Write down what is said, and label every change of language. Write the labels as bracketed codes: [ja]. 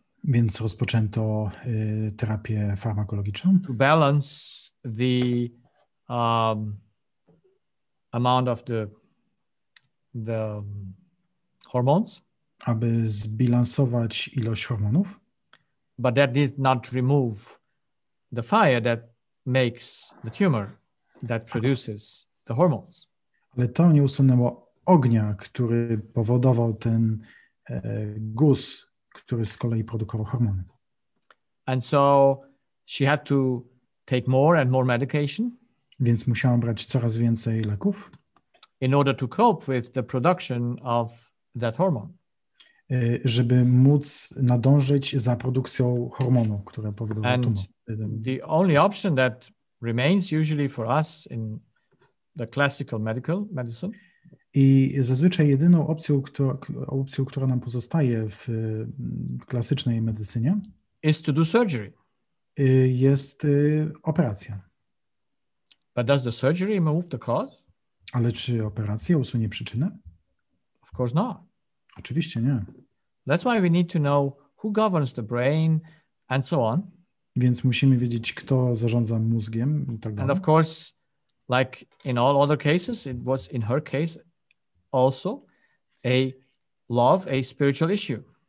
[pl] Więc rozpoczęto terapię farmakologiczną. [en] To balance the amount of the hormones. [pl] Aby zbilansować ilość hormonów. [en] But that did not remove the fire that makes the tumor, that produces the hormones. [pl] Ale to nie usunęło ognia, który powodował ten guz, który z kolei produkował hormony. [en] And so she had to take more and more medication. [pl] Więc musiała brać coraz więcej leków. [en] In order to cope with the production of that hormone. [pl] Żeby móc nadążyć za produkcją hormonu, które powodował tumor. [en] The only option that remains usually for us in the classical medicine. [pl] I zazwyczaj jedyną opcją, która nam pozostaje w klasycznej medycynie, [en] is to do surgery. [pl] Jest operacja. [en] But does the surgery remove the cause? [pl] Ale czy operacja usunie przyczynę? [en] Of course not. [pl] Oczywiście nie. [en] That's why we need to know who governs the brain and so on. [pl] Więc musimy wiedzieć, kto zarządza mózgiem i tak dalej. [en] And of course, like in all other cases, it was in her case also a spiritual issue.